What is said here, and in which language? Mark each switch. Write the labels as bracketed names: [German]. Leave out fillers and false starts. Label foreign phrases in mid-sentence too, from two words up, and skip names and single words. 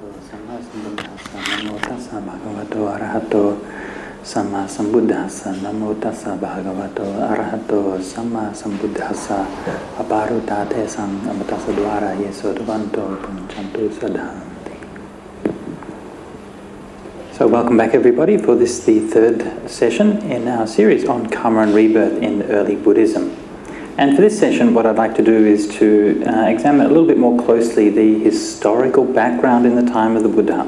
[Pali] Samma sambuddhassa, namo tassa bhagavato arahato samma sambuddhassa, namo tassa bhagavato arahato samma sambuddhassa, aparutate sang amatassa dvara yesodvanto punchantu sadhanti. [English] So welcome back everybody for the third session in our series on Kamma and Rebirth in early Buddhism. And for this session, what I'd like to do is to examine a little bit more closely the historical background in the time of the Buddha.